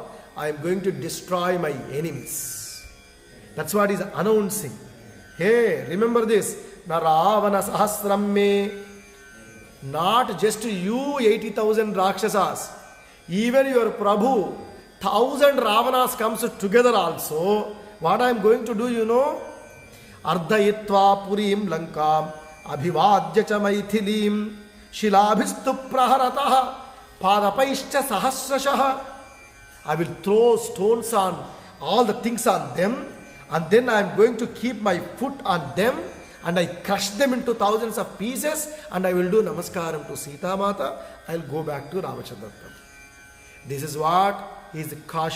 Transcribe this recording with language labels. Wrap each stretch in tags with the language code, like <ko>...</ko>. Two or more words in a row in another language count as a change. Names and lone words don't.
<en>I am going to destroy my enemies. That's what he's announcing. Hey, remember this.</en> <sa>नरवानर सहस्रं मे.</sa> <en>Not just you 80,000 Rakshasas. Even your Prabhu, 1,000 Ravanas comes together also. What I am going to do,</en> <sa>अर्दयित्वा पुरीं लङ्कां अभिवाद्य च मैथिलीम् शिलाभिस्तु प्रहरतः पादपैश्च सहस्रशः.</sa> <en>I will throw stones on all the things on them, and then I am going to keep my foot on them, and I crush them into thousands of pieces, and I will do namaskaram to Sita Mata. I will go back to Ramachandra Prabhu. This is what is the caution.</en>